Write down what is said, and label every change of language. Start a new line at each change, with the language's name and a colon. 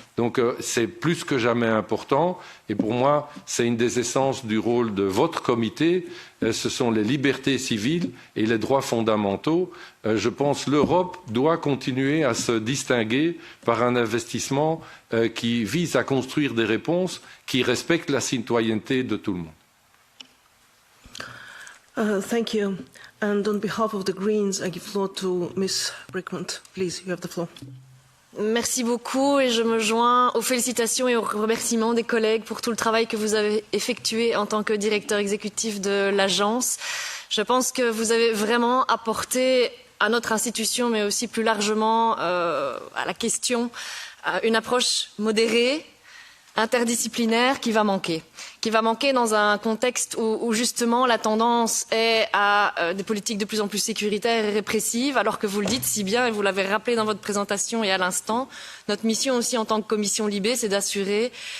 French: Donc c'est plus que jamais important et pour moi c'est une des essences du rôle de votre comité, ce sont les libertés civiles et les droits fondamentaux. Je pense que l'Europe doit continuer à se distinguer par un investissement qui vise à construire des réponses qui respectent la citoyenneté de tout le monde.
English: Thank you. And on behalf of the Greens, I give the floor to Ms. Brickman. Please, you have the floor.
French: Merci beaucoup et je me joins aux félicitations et aux remerciements des collègues pour tout le travail que vous avez effectué en tant que directeur exécutif de l'agence. Je pense que vous avez vraiment apporté à notre institution, mais aussi plus largement à la question, une approche modérée, interdisciplinaire qui va manquer dans un contexte où justement la tendance est à des politiques de plus en plus sécuritaires et répressives, alors que vous le dites si bien et vous l'avez rappelé dans votre présentation et à l'instant, notre mission aussi en tant que commission LIBE, c'est d'assurer